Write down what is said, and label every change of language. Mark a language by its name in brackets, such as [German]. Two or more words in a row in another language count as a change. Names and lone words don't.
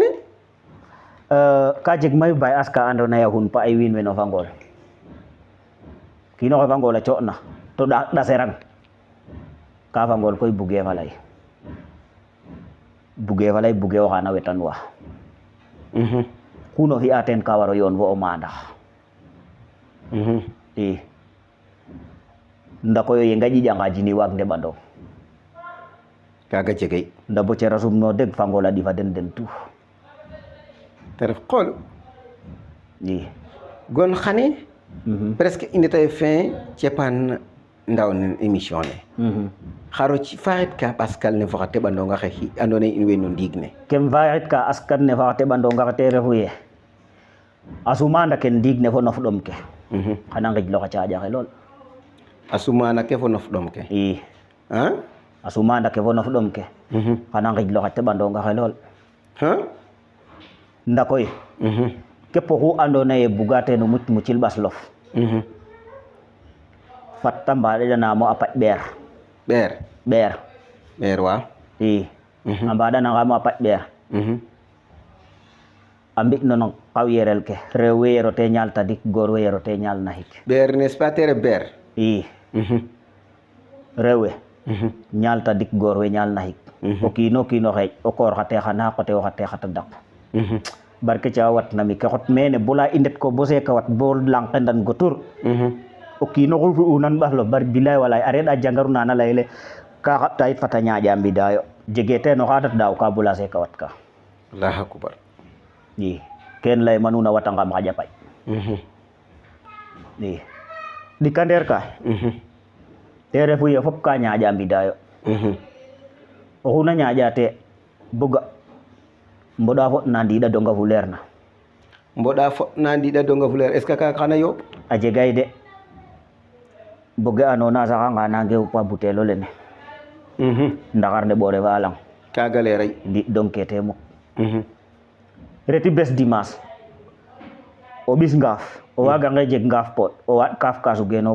[Serer] ka jeg mayu bay as ka ando naye xun pa ay wiin we no fa ngool kiino xe fa ngool a coɗna to ɗaserang ka fa ngool koy buge fa ley buge o xana wetan wa kuno fi'a teen ka waro yoon fo o maandax i nda koy o yenga ƴiƴanga jini waag ndeɓandong kaga jegey nda bo cera sumno deg fa ngool a ɗifa den tout te ref qoolu i gon xane presque i ndeta ye fin cepan ndaw nen émission ne xaro faxit ka ɓaskal ne fo xa teɓandonga xe andoona yee in way no ndiig ne kem faxit ka askan ne fa xa teɓandonga xe te refu ye a sumanda ken ndiig ne fo nof ɗom ke xana ngijlo xa caaƴa xe lool a sumana ke fo nof ɗom ke i a sumanda ke fo nof ɗom ke xana ngijlo xa teɓandonga xe lool ndakoy képp xu andoona yee buga teen o mucil ɓaslof fat ta mbaɗaɗanaam a paƴ ɓeer waaw i a mbaɗanangaam a paƴ ɓeer a mbi non xaw yerel ke rew we yero te ñaal tadik goor we yero te ñaal naxik ɓeer [French] n'est-ce pas [Serer] te ref ɓeer i rew we ñaal tadik goor we ñaal naxik o kiino kiino xeeƴ o koor xa teexa na xote o xa teexa ta daq barke ca wat na mi ke xot mene bula i ndet ko bo seeka wat bo lang ke ndan go tur o kiino xu fi'unan ɓaslof bar bilay walay a reɗa jangaru nana layele ka xaɓta yit fata ñaaƴa mbidayo jege teen oxa dat daaw ka bula seeka wat ka [Arabic] Allahu akbar [Serer] i ken lay manuna watangam xaƴa paƴ i ɗika ndeer ka te refu ye fop ka ñaaƴa mbidayo oxu na ñaaƴa te boga mboɗa fo na ndiɗa donga fu leer na mboɗa fo na ndiɗa donga fuleer [French] est ce que [Serer] kaga xana yooɓ a jegay de boge anona saxanga nange xupa butelo lene ndaxar ne ɓore fa lang kaga leeray ndi donke te muk reti bes dimanche o ɓis ngaaf o wagange jeg ngaaf poɗ o waɗ kaaf kasu geno